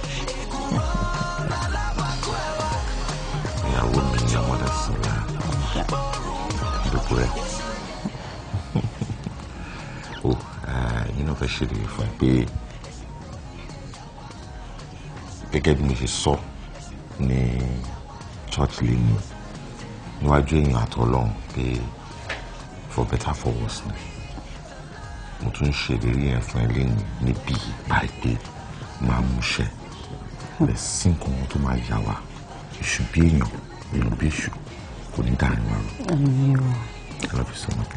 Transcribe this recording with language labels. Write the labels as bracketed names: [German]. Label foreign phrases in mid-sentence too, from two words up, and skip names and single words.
[Yoruba] Ìyàwó mi ni ọmọdé sí i dúpọ̀ rẹ̀. Yín náà fẹ́ ṣèlérí fún ẹ pé gẹ́gẹ́ bí mo ṣe sọ ní church lẹ́nu níwájú èèyàn àtọ́lọ́run pé [English] for better for worse [Yoruba] ni. Mo tún ṣèlérí yẹn fún ẹ lẹ́nu níbi ìpàdé máa múṣẹ. Bẹ́ẹ̀ sí nǹkan tó máa yá wa, èṣù bí èèyàn, èèyàn bí èṣù kò ní dáhùn wa. [English] I love you so much.